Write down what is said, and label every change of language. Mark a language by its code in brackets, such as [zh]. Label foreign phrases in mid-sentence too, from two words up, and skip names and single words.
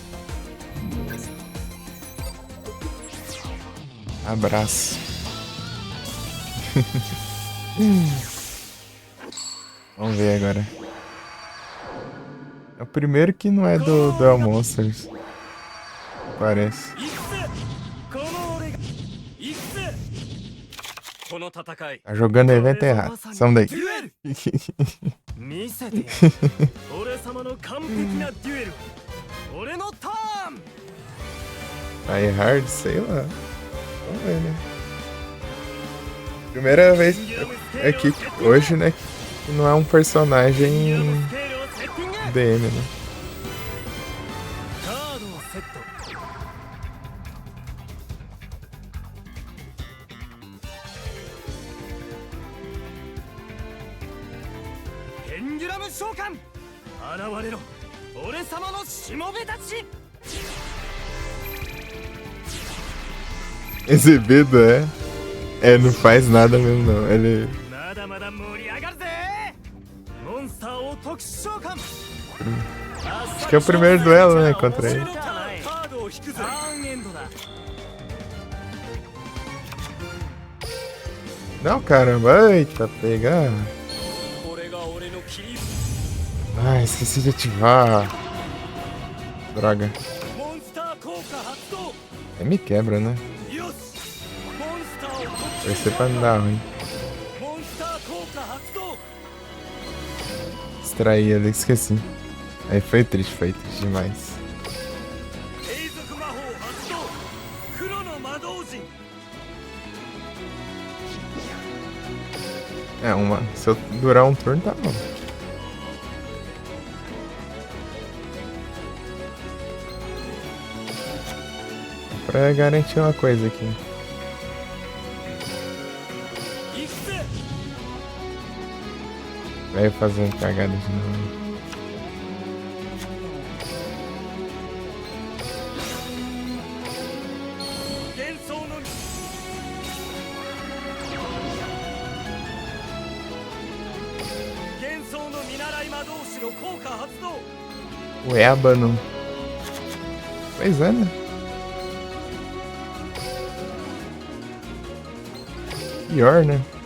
[pt] Abraço. Vamos ver agora. É o primeiro que não é do Duel Monsters. Parece. [ja] 行くぜこの俺が行くぜこの戦い [pt] Tá jogando o evento errado. São daí. [ja] デュエル見せてやる俺様の完璧なデュエル俺のターン [pt] Aí hard, sei lá. Vamos ver, né? Primeira vez aqui hoje, né? Que não é um personagem [ja] スケールをセッティング [pt] DM, né? [ja] カードをセットペンデュラム召喚現れろ俺様のしもべたち [pt] Exibido, é. É, não faz nada mesmo, não. Ele. [ja] まだまだ盛り上がるぜモンスターを特殊召喚 [pt] Acho que é o primeiro duelo, né? Contra ele. [ja] カードを引くぜターンエンドだ [pt] Não, caramba. Eita, pegar. [ja] これが俺の切り [pt] Ah, esqueci de ativar. Droga. [ja] モンスター効果発動 [pt] Aí me quebra, né? [ja] よしモンスターを特殊 [pt] Vai ser pra não dar ruim. [ja] モンスター効果発動 [pt] Distraí ali, esqueci. Aí foi triste demais. [ja] 継続魔法発動黒の魔導陣 [pt] É, se eu durar um turno, tá bom. Pra garantir uma coisa aqui. [ja] 行くぜ [pt] Vai fazendo cagada de novo. [ja] 幻想の幻想の見習い魔導士の効果発動 [pt] O ébano. Pois é, né? Pior, né?